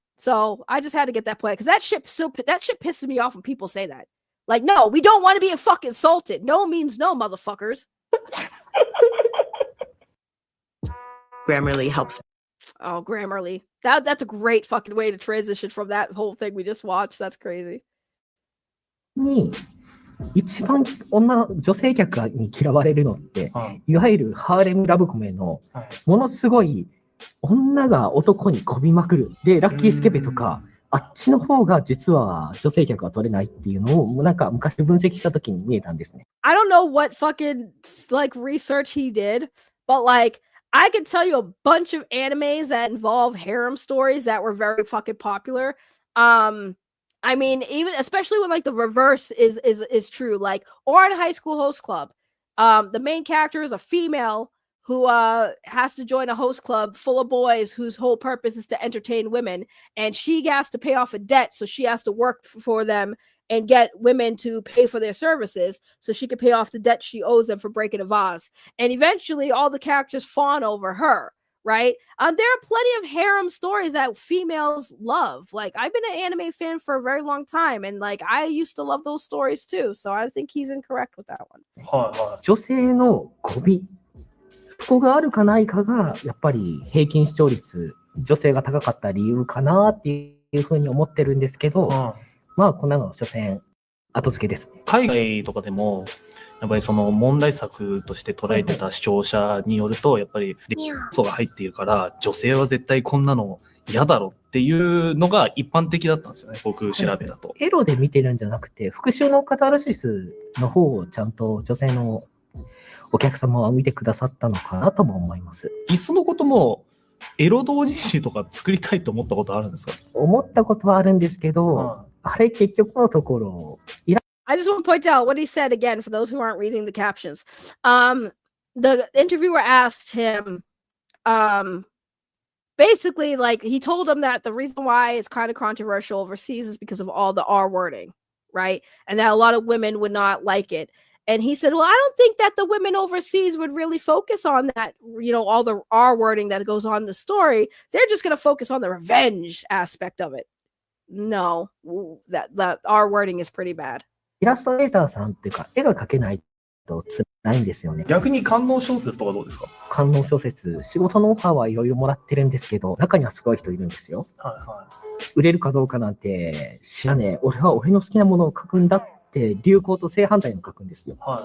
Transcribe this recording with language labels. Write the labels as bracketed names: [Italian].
[English] So I just had to get that point because that shit pisses me off when people say that. Like, no, we don't want to be fucking assaulted. No means no, motherfuckers. Grammarly helps. Oh, Grammarly. That's a great fucking way to transition from that whole thing we just watched. That's crazy. [Japanese] に一番女性客に嫌われるのって、いわゆるハーレムラブコメのものすごい女が男にこびまくる。で、ラッキースケベとか、あっちの方が実は女性客は取れないっていうのをなんか昔分析した時に見えたんですね。 [English] I don't know what fucking like research he did, but like I can tell you a bunch of animes that involve harem stories that were very fucking popular. I mean, even especially when like the reverse is true, like or in High School Host Club, the main character is a female who has to join a host club full of boys whose whole purpose is to entertain women, and she has to pay off a debt, so she has to work for them and get women to pay for their services so she can pay off the debt she owes them for breaking a vase. And eventually all the characters fawn over her, right? There are plenty of harem stories that females love. Like, I've been an anime fan for a very long time, and like I used to love those stories too, so I think he's incorrect with that one. [Japanese] 女性の媚び、そこがあるかないかがやっぱり平均視聴率、女性が高かった理由かなっていうふうに思ってるんですけど、まあこんなの所詮後付けですね。海外とかでもやっぱりその問題作として捉えてた視聴者によると、やっぱり要素が入っているから女性は絶対こんなの嫌だろっていうのが一般的だったんですよね、僕調べだと。エロで見てるんじゃなくて、復讐のカタルシスの方をちゃんと女性のお客様は見てくださったのかなとも思います。いっそのこともエロ同人誌とか作りたいと思ったことあるんですか？思ったことはあるんですけど、あれ結局のところ、 [English] I just want to point out what he said again for those who aren't reading the captions. The interviewer asked him, basically, like, he told him that the reason why it's kind of controversial overseas is because of all the R wording, right? And that a lot of women would not like it. And he said, well, I don't think that the women overseas would really focus on that, you know, all the R wording that goes on in the story. They're just going to focus on the revenge aspect of it. No, that R wording is pretty bad. [Japanese] イラストレーターさんっていうか、絵が描けないと辛いんですよね。逆に官能小説とかどうですか？官能小説、仕事のオファーはいろいろもらってるんですけど、中にはすごい人いるんですよ。売れるかどうかなんて知らねえ。俺は俺の好きなものを描くんだって流行と正反対の描くんですよ。